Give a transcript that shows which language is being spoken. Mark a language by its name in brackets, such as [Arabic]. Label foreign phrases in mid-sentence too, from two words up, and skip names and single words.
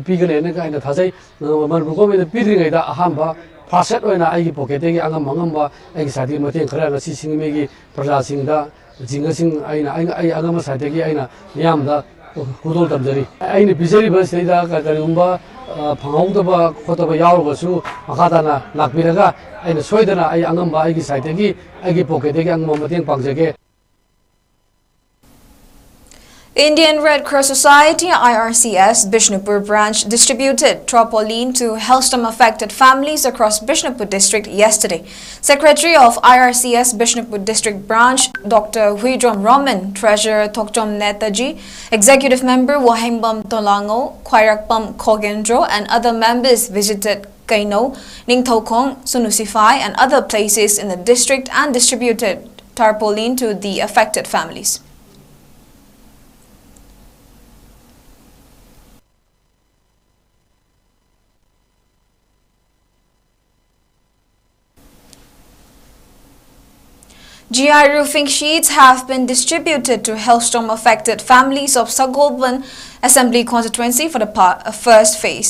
[Manipuri] ꯄꯤꯒꯅꯦꯅ ꯑꯩꯅ ꯊꯥꯖꯩ ꯃꯅꯤꯄꯨꯔ ꯒꯣꯚꯔꯟꯃꯦꯟꯠꯅ ꯄꯤꯗ꯭ꯔꯤꯉꯩꯗ ꯑꯍꯥꯟꯕ ꯐꯥꯔꯁ ꯁꯦꯠ ꯑꯣꯏꯅ ꯑꯩꯒꯤ ꯄꯣꯀꯦꯠꯇꯒꯤ ꯑꯉꯝꯕ ꯑꯩꯒꯤ ꯁꯥꯏꯗꯒꯤ ꯃꯇꯦꯡ ꯈꯔ ꯉꯁꯤ ꯁꯤꯡꯖꯃꯩꯒꯤ ꯄ꯭ꯔꯖꯥꯁꯤꯡꯗ ꯖꯤꯡꯒꯁꯤꯡ ꯑꯩ ꯑꯉꯝꯕ ꯁꯥꯏꯗꯒꯤ ꯑꯩꯅ ꯃꯤꯌꯥꯝꯗ ꯈꯨꯗꯣꯜ ꯇꯝꯖꯔꯤ ꯑꯩꯅ ꯄꯤꯖꯔꯤꯕ ꯁꯤꯗꯩꯗ ꯀꯔꯤꯒꯨꯝꯕ ꯐꯪꯍꯧꯗꯕ ꯈꯣꯠꯇꯕ ꯌꯥꯎꯔꯒꯁꯨ ꯃꯈꯥ ꯇꯥꯅ ꯂꯥꯛꯄꯤꯔꯒ ꯑꯩꯅ ꯁꯣꯏꯗꯅ ꯑꯩ ꯑꯉꯝꯕ ꯑꯩꯒꯤ ꯁꯥꯏꯗꯒꯤ ꯑꯩꯒꯤ ꯄꯣꯀꯦꯠꯇꯒꯤ ꯑꯉꯝꯕ ꯃꯇꯦꯡ ꯄꯥꯡꯖꯒꯦ. [English] Indian Red Cross Society IRCS Bishnupur branch distributed tarpaulin to hailstorm-affected families across Bishnupur district yesterday. Secretary of IRCS Bishnupur district branch Dr. Huidrom Roman, Treasurer Thokchom Netaji, Executive Member Wahimbam Tolango, Khwairakpam Khogendro and other members visited Kaino, Ningthaukhong, Sunusify and other places in the district and distributed tarpaulin to the affected families. GI roofing sheets have been distributed to hailstorm-affected families of Sagolban Assembly constituency for the first phase.